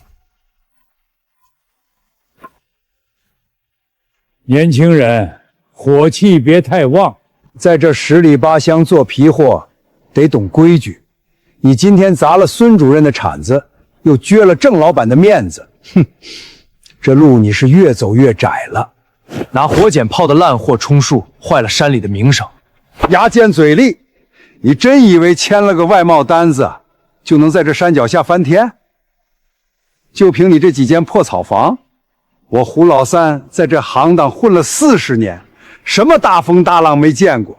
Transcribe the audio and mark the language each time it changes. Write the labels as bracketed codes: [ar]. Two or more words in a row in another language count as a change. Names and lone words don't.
[zh] 年輕人，火氣別太旺，在這十里八鄉做皮貨，得懂規矩。你今天砸了孫主任的場子，又撅了鄭老闆的面子，哼，這路你是越走越窄了。拿火剪泡的爛貨充數，壞了山裡的名聲。牙尖嘴利，你真以為簽了個外貿單子，就能在這山腳下翻天？就憑你這幾間破草房，我胡老三在這行當混了40年，什麼大風大浪沒見過。